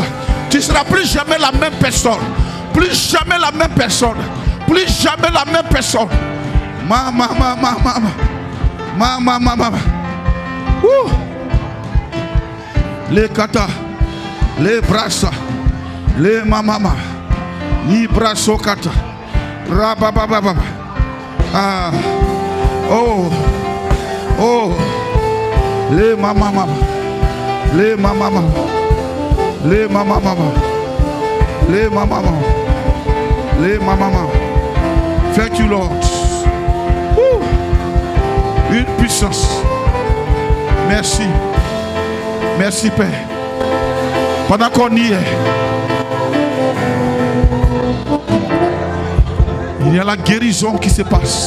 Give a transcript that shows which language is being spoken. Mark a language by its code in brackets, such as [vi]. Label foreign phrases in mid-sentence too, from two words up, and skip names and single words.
[fr] Tu ne seras plus jamais la même personne. Plus jamais la même personne. Plus jamais la même personne. Maman. Les kata. Les brasa. Les mama. Ni braso kata. Rabababa. Ah. Oh. Les mama. Les mama. Les mama. Les mama. Les mama. [en] Thank you, Lord. [fr] Une puissance. Merci. Merci, Père. Pendant qu'on y est, il y a la guérison qui se passe.